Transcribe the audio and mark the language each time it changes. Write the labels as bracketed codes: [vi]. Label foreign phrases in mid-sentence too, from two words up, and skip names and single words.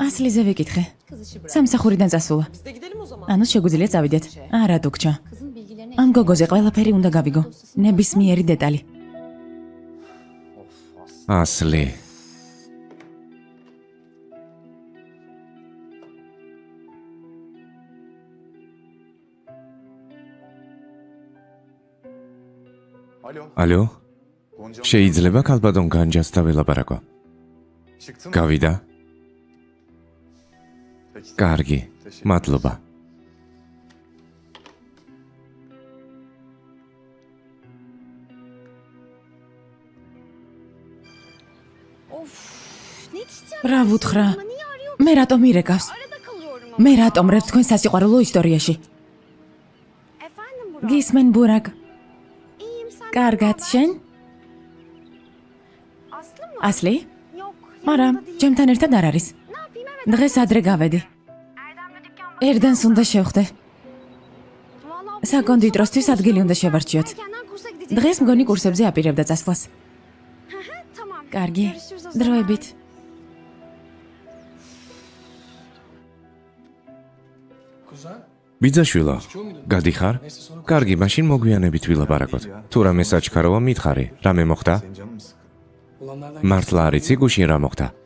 [ka] ასლიზე ვიკითხე. [tr] Kız işi bırak. [ka] სამსახურიდან წასულა. [tr] Biz de gidelim o zaman. [ka] ანუ შეგვიძლია წავიდეთ. არა, ტუქჩა. [tr] Kızın bilgilerine [ka] ამ გოგოზე ყველაფერი უნდა გავიგო. ნებისმიერი დეტალი. ასლი. ალო? შეიძლება ქალბატონ განჯას დაველაპარაკო? გავიდა? კარგი, მადლობა. [tr] Of. Ne diyeceğim? [ka] რა ვუთხრა? [tr] Niye arıyor? [ka] მე რატომ ირეკავს? [tr] Arada kalıyorum ama. [ka] მე რატომ რევ თქვენ სასიყვარულო ისტორიაში? [tr] Efendim Burak. [ka] გისმენ ბურაკ. [tr] İyiyim sen. [ka] კარგად შენ? [tr] Aslı mı? [ka] ასლი? [tr] Yok. [ka] არა, [tr] yanımda değil. [ka] ჩემთან ერთად არ არის. [tr] Ne yapayım evet. [ka] დღეს ადრე გავედი. [tr] Erdem'le dükkan [ka] ერდენს უნდა შევხვდე. [tr] Vallahi [ka] საკონდიტროსთვის ადგილი უნდა შევარჩიოთ. [tr] erkenden kursa gideceğim. [ka] დღეს მგონი კურსებზე აპირებდა წასვლას. [tr] Tamam. [ka] კარგი. [tr] Görüşürüz o zaman. [ka] დროებით. ბიძაშვილო, გადიხარ? კარგი, მაშინ მოგვიანებით ვილაპარაკოთ. თუ რამე საჩქაროა მითხარი, რამე მოხდა? მართლა არ იცი გუშინ რა მოხდა?